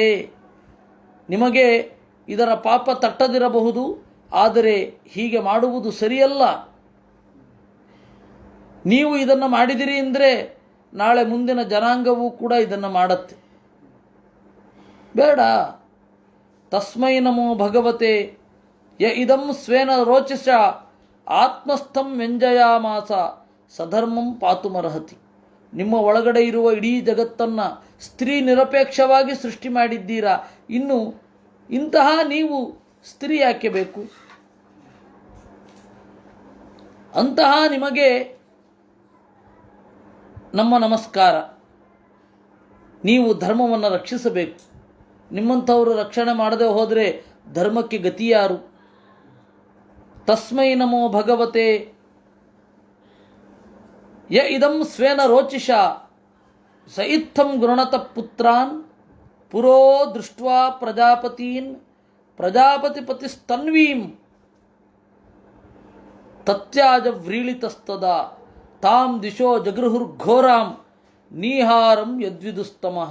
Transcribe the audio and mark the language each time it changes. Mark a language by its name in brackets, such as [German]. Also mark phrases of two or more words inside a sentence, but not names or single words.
[Kannada] ನಿಮಗೆ ಇದರ ಪಾಪ ತಟ್ಟದಿರಬಹುದು, ಆದರೆ ಹೀಗೆ ಮಾಡುವುದು ಸರಿಯಲ್ಲ. ನೀವು ಇದನ್ನು ಮಾಡಿದಿರಿ ಅಂದರೆ ನಾಳೆ ಮುಂದಿನ ಜನಾಂಗವೂ ಕೂಡ ಇದನ್ನು ಮಾಡತ್ತೆ. ಬೇಡ. [Sanskrit] ತಸ್ಮೈ ನಮೋ ಭಗವತೆ ಯ ಇದಂ ಸ್ವೇನ ರೋಚಿಷ ಆತ್ಮಸ್ಥಂ ವ್ಯಂಜಯಾಮಾಸ ಸಧರ್ಮಂ ಪಾತುಮರ್ಹತಿ. [Kannada] ನಿಮ್ಮ ಒಳಗಡೆ ಇರುವ ಇಡೀ ಜಗತ್ತನ್ನು ಸ್ತ್ರೀ ನಿರಪೇಕ್ಷವಾಗಿ ಸೃಷ್ಟಿ ಮಾಡಿದ್ದೀರಾ. ಇನ್ನು ಇಂತಹ ನೀವು ಸ್ತ್ರೀ ಯಾಕೆ ಬೇಕು? ಅಂತಹ ನಿಮಗೆ ನಮ್ಮ ನಮಸ್ಕಾರ. ನೀವು ಧರ್ಮವನ್ನು ರಕ್ಷಿಸಬೇಕು. ನಿಮ್ಮಂಥವರು ರಕ್ಷಣೆ ಮಾಡದೆ ಹೋದರೆ ಧರ್ಮಕ್ಕೆ ಗತಿಯಾರು? [Sanskrit] ತಸ್ಮೈ ನಮೋ ಭಗವತೆ ಯ ಇದಂ ಸ್ವೇನ ರೋಚಿಷ ಸ ಇತ್ತಂ ಗೃಣತ ಪುತ್ರಾನ್ ಪುರೋ ದೃಷ್ಟ್ವಾ ಪ್ರಜಾಪತೀನ್ ಪ್ರಜಾಪತಿಪತಿಸ್ತನ್ವೀಂ ತತ್ಯಾಜ ವ್ರೀಳಿತಸ್ತದ ತಾಂ ದಿಶೋ ಜಗೃಹುರ್ಘೋರಾಂ ನೀಹಾರಂ ಯದ್ವಿದುಸ್ತಮಃ.